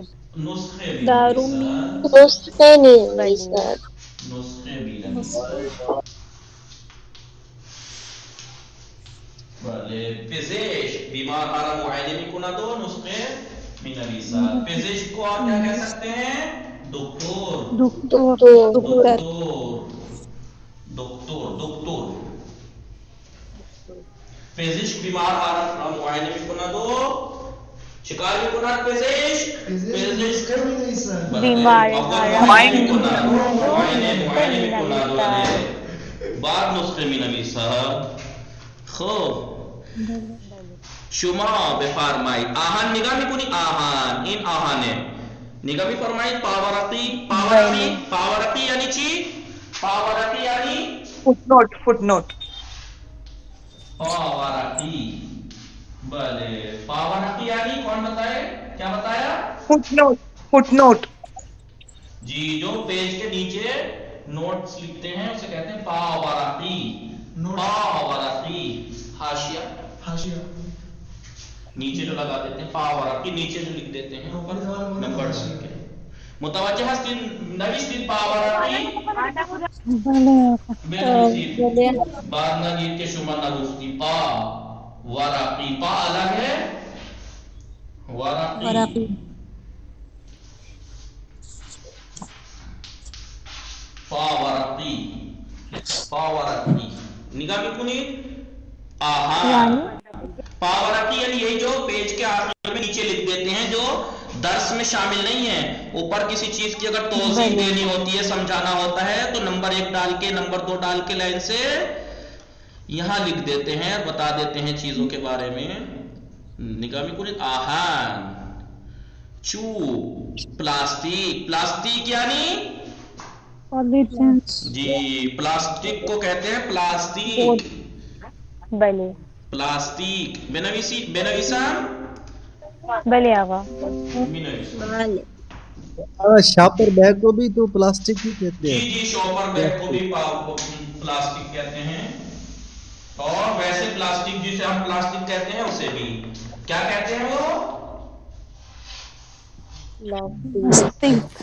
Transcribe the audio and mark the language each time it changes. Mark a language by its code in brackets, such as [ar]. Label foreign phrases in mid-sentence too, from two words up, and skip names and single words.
[fa] نسخه دارو مینویسد. نسخه می نویسد. نسخه مینویسد. بله پزشک بیمار را معاینه میکند و نسخه مینویسد. [ur] پزشک کو آپ کیا کہہ سکتے ہیں؟ دکتور. دکتور. [fa] پزشک بیمار را معاینه میکند و چیکار میکند پزشک؟ پزشک بیمار معاینه میکند. بعد نسخه مینویسد. خب شما بفرمایید آهن نگاه میکنید. آهن این آهنه. نگاه میفرمایید پاورقی. پاورقی یعنی چی؟ پاورقی یعنی [en] foot note. [fa] پاورقی. بله پاورقی [ur] یعنی کون بتائے؟ کیا بتایا؟ [en] foot note. [ur] جی جو پیج کے نیچے نوٹس لکھتے ہیں اسے کہتے ہیں پاورقی. پاورقی حاشیہ نیچے جو لگا دیتے ہیں پاورقی نیچے جو لکھ دیتے ہیں اوپر نمبر ڈال کے. [fa] متوجہ ہستین نویسید پاورقی. بعد نگید کے شما نگوستی پا ورقی. [ur] پا الگ ہے، ورقی. پاورقی. [fa] پاورقی نگاہ میکنید. آہان. [ur] پاورقی یعنی یہی جو پیج کے آخر میں نیچے لکھ دیتے ہیں جو درس میں شامل نہیں ہے. اوپر کسی چیز کی اگر توضیح دینی ہوتی ہے، سمجھانا ہوتا ہے تو نمبر 1 ڈال کے نمبر 2 ڈال کے لائن سے یہاں لکھ دیتے ہیں، بتا دیتے ہیں چیزوں کے بارے میں. [fa] نگاہ میں کنید. آہن. چوب. پلاسٹک. [ur] پلاسٹک یعنی جی پلاسٹک کو کہتے ہیں پلاسٹک. [fa] بله پلاسٹک. بنویسم. بله آقا. [en] shopper bag [ur] کو بھی تو پلاسٹک ہی کہتے ہیں. جی [en] shopper bag [ur] کو بھی پلاسٹک کہتے ہیں. اور ویسے پلاسٹک جسے ہم پلاسٹک کہتے ہیں اسے بھی کیا کہتے ہیں؟ وہ پلاسٹک.